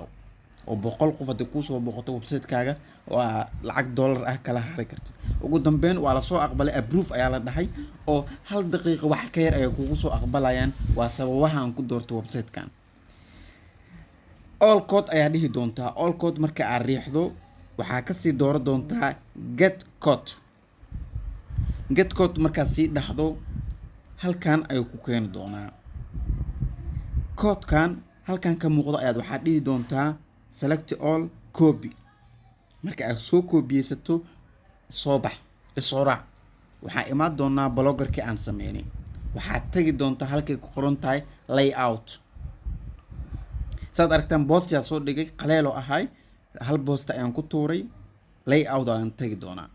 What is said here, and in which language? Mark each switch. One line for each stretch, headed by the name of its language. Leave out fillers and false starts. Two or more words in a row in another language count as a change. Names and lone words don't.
Somali: oo 100 qof haddii kuu soo booqato website-kaaga waa lacag dollar ah kala hari kartid. ugu dambeyn waa la soo aqbalay, approve ayaa la dhahay oo 1 daqiiqo wax ka yar ay kugu soo aqbalayaan. waa sababaha aan ku doorto website-kan.
English: all code
Somali: ayaa dhihi doontaa.
English: all code
Somali: marka aad riixdo waxaa kasii dooran doontaa
English: get code get code
Somali: markaad sii dhaxdo halkan ayuu ku keeni doonaa. koodkan halkan ka muuqdo ayaad waxaad dhihi doontaa
English: select all copy.
Somali: marka aad soo koobiyeysato soo bax isoo raac, waxaa imaan doonaa bloggerkii aan sameynay. waxaad tagi doontaa halkay ku qoran tahay layout. saad aragtaan boostiyaa soo dhigay qaleelo ahay, hal boosta ayaan ku tuuray, layout ayaan tagi doonaa.